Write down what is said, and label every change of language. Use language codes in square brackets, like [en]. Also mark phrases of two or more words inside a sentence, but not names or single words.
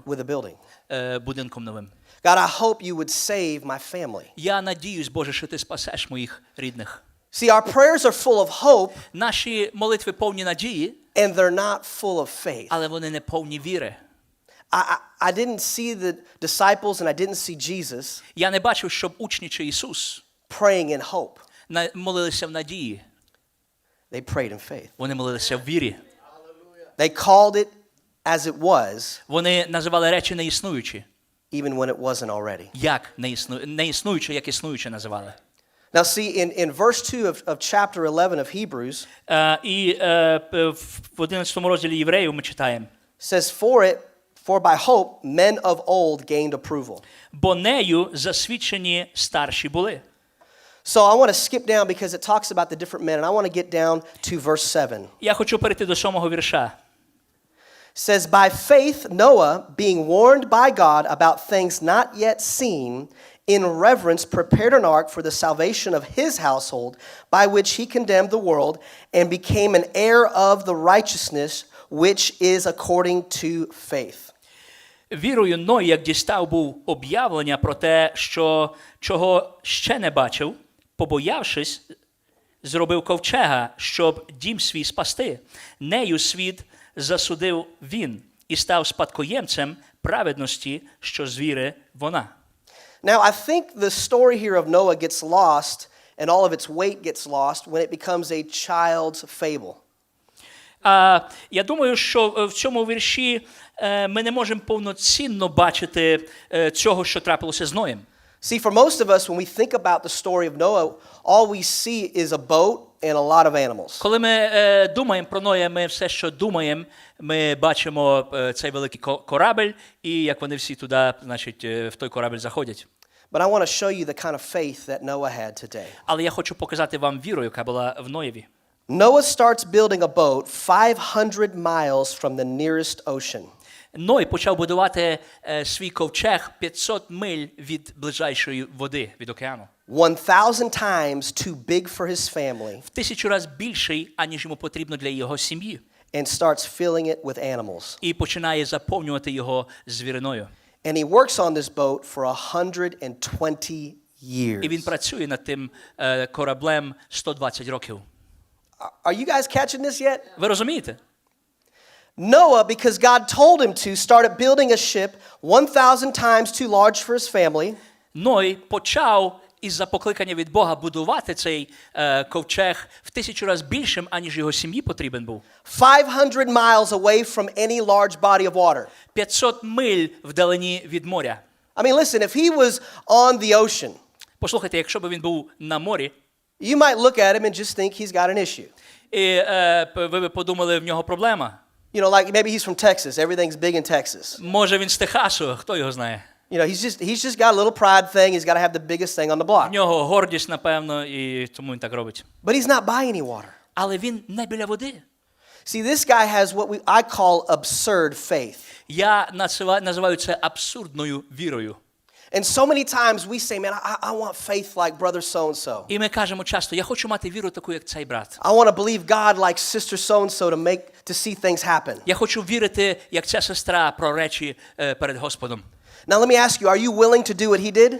[en] with a building. [uk] будинком новим. [en] God, I hope you would save my family. [uk] Я надіюсь, Боже, що ти спасеш моїх рідних. [en] See, our prayers are full of hope, [uk] Наші молитви повні надії, [en] and they're not full of faith. [uk] але вони не повні віри. [en] I didn't see the disciples and I didn't see Jesus [uk] Я не бачив, щоб учні чи Ісус [en] praying in hope. [uk] молилися в надії. [en] They prayed in faith. [uk] Вони молилися в вірі. [en] They called it as it was, [uk] Вони називали речі неіснуючі. [en] even when it wasn't already. [uk] Як неіснуючі, як існуючі називали. [en] Now see, in verse 2 of chapter 11 of Hebrews, [uk] І в 11 розділі Євреїв ми читаємо. [en] says, For by hope men of old gained approval. [uk] Бо нею засвідчені старші були. [en] So I want to skip down because it talks about the different men, and I want to get down to verse 7. [uk] Я хочу перейти до 7-го вірша. [en] Says, by faith Noah, being warned by God about things not yet seen, in reverence prepared an ark for the salvation of his household, by which he condemned the world and became an heir of the righteousness which is according to faith. [uk] Вірою Ной, як дістав був об'явлення про те, що чого ще не бачив, побоявшись, зробив ковчега, щоб дім свій спасти. Нею світ засудив він і став спадкоємцем праведності, що з віри вона. [en] Now, I think the story here of Noah gets lost, and all of its weight gets lost when it becomes a child's fable. [uk] Я думаю, що в цьому вірші ми не можемо повноцінно бачити цього, що трапилося з Ноєм. [en] See, for most of us, when we think about the story of Noah, all we see is a boat and a lot of animals. [uk] Коли ми думаємо про Ноя, ми все, що думаємо, ми бачимо цей великий корабель, і як вони всі туди, значить, в той корабель заходять. [en] But I want to show you the kind of faith that Noah had today. [uk] Але я хочу показати вам віру, яка була в Ноєві. [en] Noah starts building a boat 500 miles from the nearest ocean. [uk] Ной почав будувати свій ковчег 500 миль від ближайшої води, від океану. [en] 1,000 times too big for his family. [uk] В 1000 разів більший, аніж йому потрібно для його сім'ї. [en] And starts filling it with animals. [uk] І починає заповнювати його звіриною. [en] And he works on this boat for 120 years. [uk] І він працює над тим кораблем 120 років. [en] Are you guys catching this yet? [uk] Ви розумієте? [en] Noah, because God told him to, started building a ship 1,000 times too large for his family. [uk] Ной почав із-за покликання від Бога будувати цей ковчег в 1000 разів більшим, аніж його сім'ї потрібен був. [en] 500 miles away from any large body of water. [uk] 500 миль вдалині від моря. [en] I mean, listen, if he was on the ocean, [uk] Послухайте, якщо б він був на морі, [en] you might look at him and just think he's got an issue. [uk] і ви б подумали, в нього проблема. [en] You know, like maybe he's from Texas. Everything's big in Texas. [uk] Може він з Техасу, хто його знає. [en] You know, he's just got a little pride thing. He's got to have the biggest thing on the [uk] В [en] block. [uk] нього гордість, напевно, і тому він так робить. [en] But he's not by any water. [uk] Але він не біля води. [en] See, this guy has what I call absurd faith. [uk] Я називаю це абсурдною вірою. [en] And so many times we say, man, I want faith like brother so-and-so. [uk] І ми кажемо часто, я хочу мати віру таку, як цей брат. [en] I want to believe God like sister so-and-so to see things happen. [uk] Я хочу вірити, як ця сестра, про речі перед Господом. [en] Now let me ask you, are you willing to do what he did?